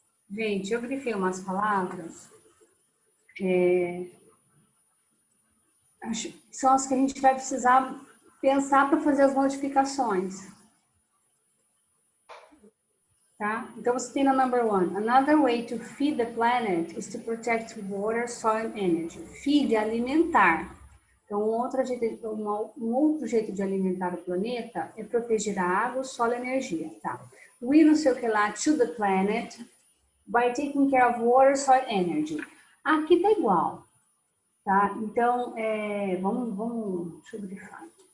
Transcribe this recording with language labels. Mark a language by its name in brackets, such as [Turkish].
[Portuguese] Gente, eu grifei umas palavras. São as que a gente vai precisar pensar para fazer as modificações. Tá? Então, você tem na number 1. [English] Another way to feed the planet is to protect water, soil and energy. [Portuguese] Feed é alimentar. Então, um outro jeito de alimentar o planeta é proteger a água, o solo e a energia. [English] Tá? We [Portuguese] não sei o que lá, [English] to the planet, by taking care of water, soil and energy. [Portuguese] Aqui tá igual. Tá? Então, deixa eu grifar.